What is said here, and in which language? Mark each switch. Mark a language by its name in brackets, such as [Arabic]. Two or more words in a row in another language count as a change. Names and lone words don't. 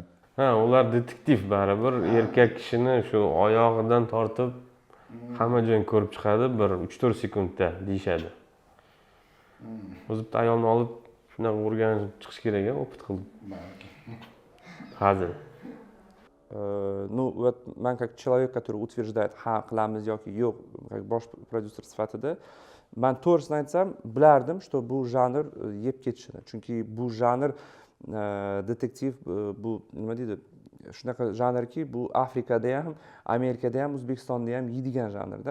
[Uzbek] Ular detektiv baribir erkak kishini shu oyog'idan tortib hamma joyini ko'rib chiqadi bir 3-4 sekundda deyishadi. O'zi bitta ayolni olib shunaqa o'rganib chiqish kerak, opit qilib. Hazil. [Russian] Ну, вот man как человек, который утверждает, [Uzbek] qilamiz yoki yo'q, как bosh prodyuser sifatida, man to'g'risini aytsam, bilardim, что bu janr yeb ketishini. Chunki bu janr detektiv, bu nima deydi? Shunaqa janrki, bu Afrikada ham, Amerikada ham, O'zbekistonda ham yeydigan janrda.